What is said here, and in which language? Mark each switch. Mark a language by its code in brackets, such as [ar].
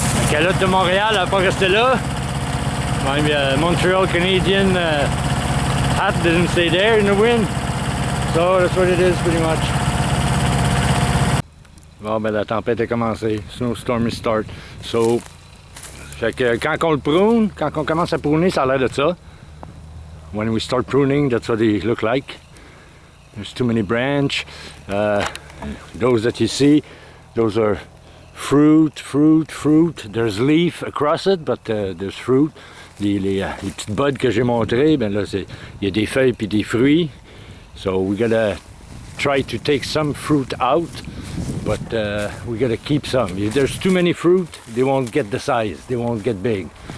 [fr] calotte de Montréal, elle n'a pas resté là. [en] My Montreal Canadian hat didn't stay there in the wind. So that's what it is pretty much. [fr] Bon, ben la tempête a commencé. [en] Snowstorm start. [fr] So, fait que quand on le prune, quand on commence à pruner, ça a l'air de ça. [en] When we start pruning, that's what they look like. There's too many branches. Those that you see, those are fruit. There's leaf across it, but there's fruit. [fr] Les petites buds que j'ai montrées, ben là, il y a des feuilles puis des fruits. [en] So we gotta try to take some fruit out, but we gotta keep some. If there's too many fruit, they won't get the size, they won't get big.